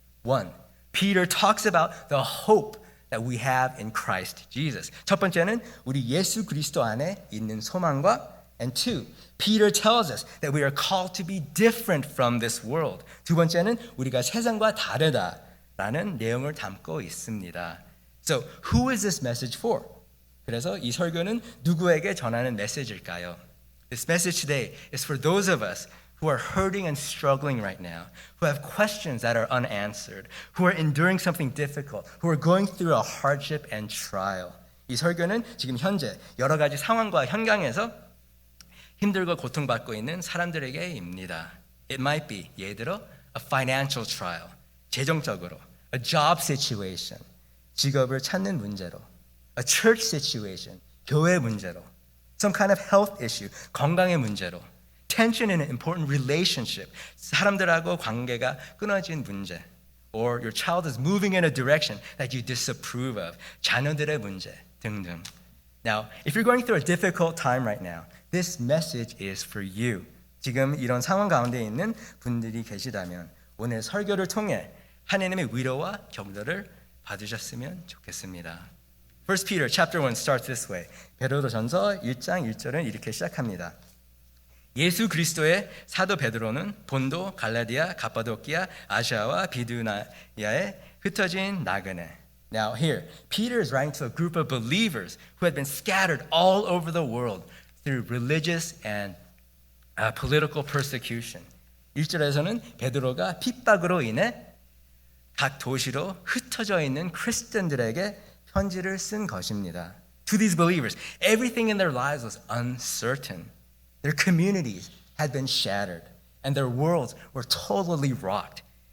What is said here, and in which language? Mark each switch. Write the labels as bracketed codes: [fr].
[en] One, Peter talks about the hope that we have in Christ Jesus. [ko] 첫 번째는 우리 예수 그리스도 안에 있는 소망과 [en] And two, Peter tells us that we are called to be different from this world. [ko] 두 번째는 우리가 세상과 다르다라는 내용을 담고 있습니다. [en] So, who is this message for? [ko] 그래서 이 설교는 누구에게 전하는 메시지일까요? [en] This message today is for those of us who are hurting and struggling right now, who have questions that are unanswered, who are enduring something difficult, who are going through a hardship and trial. [ko] 이 설교는 지금 현재 여러 가지 상황과 현장에서 힘들고 고통받고 있는 사람들에게입니다. [en] It might be, [ko] 예를 들어, [en] a financial trial, [ko] 재정적으로, [en] a job situation, [ko] 직업을 찾는 문제로, [en] a church situation, [ko] 교회 문제로, [en] some kind of health issue, [ko] 건강의 문제로, [en] tension in an important relationship, [ko] 사람들하고 관계가 끊어진 문제, [en] or your child is moving in a direction that you disapprove of. [ko] 자녀들의 문제 등등. [en] Now, if you're going through a difficult time right now, this message is for you. [ko] 지금 이런 상황 가운데 있는 분들이 계시다면 오늘 설교를 통해 하나님의 위로와 격려를 받으셨으면 좋겠습니다. [en] 1 Peter chapter 1 starts this way. [ko] 베드로전서 1장 1절은 이렇게 시작합니다. 예수 그리스도의 사도 베드로는 본도, 갈라디아, 갑바도키아, 아시아와 비두니아에 흩어진 나그네. [en] Now here, Peter is writing to a group of believers who had been scattered all over the world through religious and political persecution. [ko] 1절에서는 베드로가 핍박으로 인해 각 도시로 흩어져 있는 크리스천들에게 편지를 쓴 것입니다. [en] To these believers, everything in their lives was uncertain. Their communities had been shattered, and their worlds were totally rocked.